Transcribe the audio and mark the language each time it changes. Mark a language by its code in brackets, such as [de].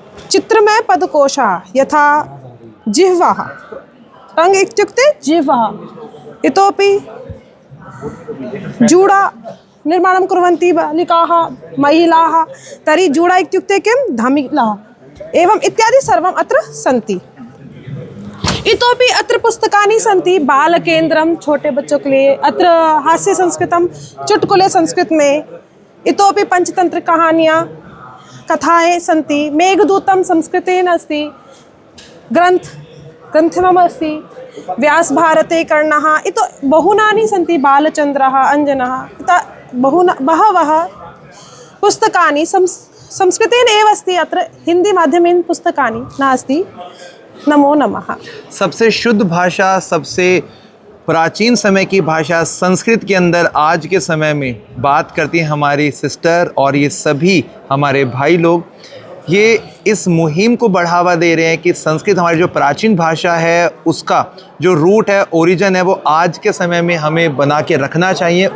[sa] चित्रमय पदकोशः यथा जिह्वः, टङ्ग् इत्युक्ते जिह्वः। इतोपि जूडा निर्माणं कुर्वन्ति बालिकाः, महिलाः, तर्हि जूडा इत्युक्ते किं? धमिलाः। एवम् इत्यादि सर्वम् अत्र सन्ति। इतोपि अत्र पुस्तकानि सन्ति। [hi] बालकेन्द्रं छोटे बच्चों के लिए, [sa] अत्र हास्य संस्कृतं, [hi] चुटकुले संस्कृत में। [sa] इतोपि पंचतंत्र [hi] कहानियाँ, कथाएँ [sa] सन्ति। मेघदूतं संस्कृतेन अस्ति। ग्रन्थमम् अस्ति। व्यासभारते कर्णः। इतो बहुनानि सन्ति। बालचन्द्रः, अञ्जनः, बहवः पुस्तकानि संस्कृतेन एव अस्ति। अत्र हिंदी माध्यमेन पुस्तकानि नास्ति। नमो नमः। [hi] सबसे शुद्ध भाषा, सबसे प्राचीन समय की भाषा संस्कृत के अंदर आज के समय में बात करती हैं हमारी सिस्टर और ये सभी हमारे भाई लोग। ये इस मुहिम को बढ़ावा दे रहे हैं कि संस्कृत हमारी जो प्राचीन भाषा है उसका जो रूट है, ओरिजिन है, वो आज के समय में हमें बना के रखना चाहिए।